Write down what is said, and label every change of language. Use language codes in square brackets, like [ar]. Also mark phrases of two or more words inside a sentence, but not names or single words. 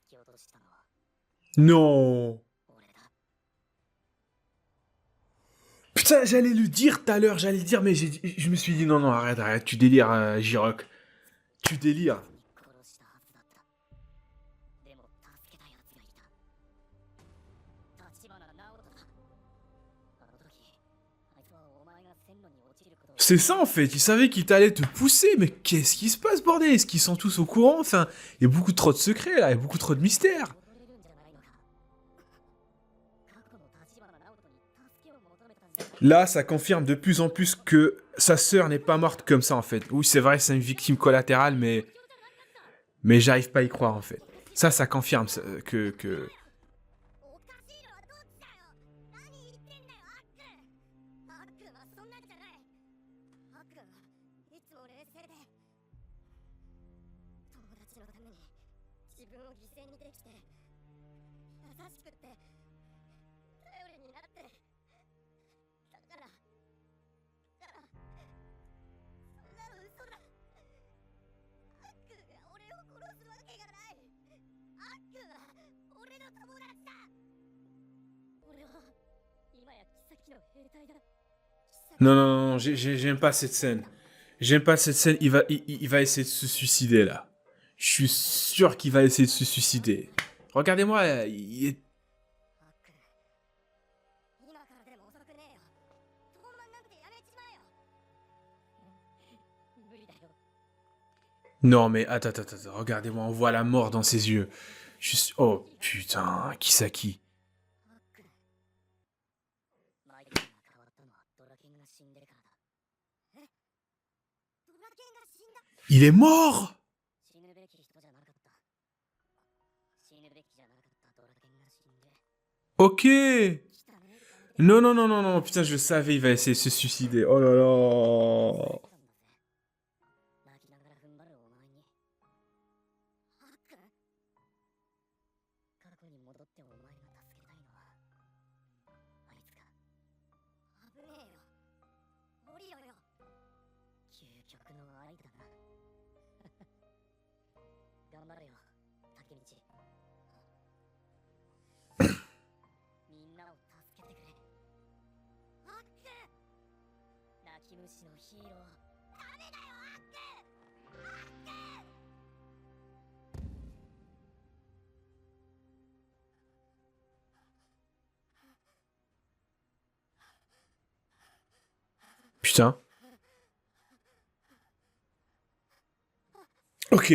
[fr] Non! Putain, j'allais le dire tout à l'heure, j'allais le dire, mais je me suis dit non, non, arrête, tu délires, J-Rock. Tu délires. [ja] 殺したはずだったでも助けた奴がいた立花直人だあの時あいつはお前が線路に落ちることを [fr] C'est ça en fait, il savait qu'il t'allait te pousser, mais qu'est-ce qui se passe, bordel? Est-ce qu'ils sont tous au courant? Enfin, il y a beaucoup trop de secrets là, il y a beaucoup trop de mystères. [ja] 戻れるんじゃないのか過去の立花直人に助けを求めたんじゃない [fr] Là, ça confirme de plus en plus que sa sœur n'est pas morte comme ça en fait. Oui, c'est vrai, c'est une victime collatérale, mais j'arrive pas à y croire en fait. Ça confirme que... [ja] おかしいのはどっちだよ何言ってんだよアックンはそんなんじゃないアックンはいつも冷静で友達のために自分を犠牲にできて優しくって頼りになってだからそんなの嘘だアックンが俺を殺すわけがないアックンは俺の友達だ俺は今や妃の兵隊だ [fr] Non, non, non, j'aime pas cette scène. J'aime pas cette scène, il va essayer de se suicider là. Je suis sûr qu'il va essayer de se suicider. Regardez-moi, il est... [ja] アックン今からでも遅くねえよ盗難なんてやめちまえよ無理だよ [fr] Non mais attends, regardez-moi, on voit la mort dans ses yeux. Oh putain, qui ça qui? [ja] アックンマイクが変わったのはドラケンが死んでからだえドラケンが死んだ [fr] Il est mort! [ja] 死ぬべき人じゃなかった死ぬべきじゃなかったドラケンが死んで [fr] Ok! [ja] 来たね [fr] Non, non, non, non, non, putain, je savais, il va essayer de se suicider. Oh là là! [ja] 泣きながら踏ん張るお前にアックン過去に戻ってお前が助けたいのはあいつか危ねえよ降りろよ究極の愛だな頑張れよ竹道みんなを助けてくれアックン泣き虫のヒーローダメだよアックンアックン [fr] Putain. Ok.